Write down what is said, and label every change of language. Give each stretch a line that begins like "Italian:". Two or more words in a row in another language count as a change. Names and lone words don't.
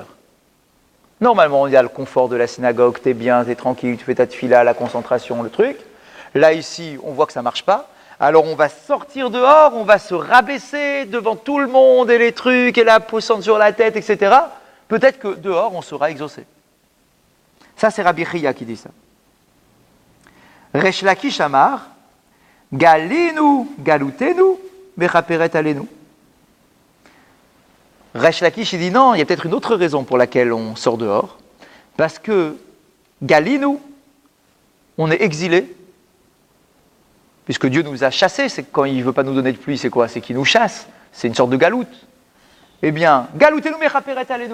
French: Normalement, il y a le confort de la synagogue, t'es bien, t'es tranquille, tu fais ta tefila, la concentration, le truc. Là, ici, on voit que ça ne marche pas. Alors on va sortir dehors, on va se rabaisser devant tout le monde et les trucs et la poussante sur la tête, etc. Peut-être que dehors, on sera exaucé. Ça, c'est Rabbi Chia qui dit ça.
Hebrew: ריש לקיש אמר גלינו גלותנו בכפרת עלינו.
French: Resh Lakish, il dit non, il y a peut-être une autre raison pour laquelle on sort dehors. Parce que Galinu, on est exilé. Puisque Dieu nous a chassés, c'est quand il ne veut pas nous donner de pluie, c'est quoi? C'est qu'il nous chasse. C'est une sorte de galoute. Eh bien,
Hebrew: גלותנו בכפרת עלינו.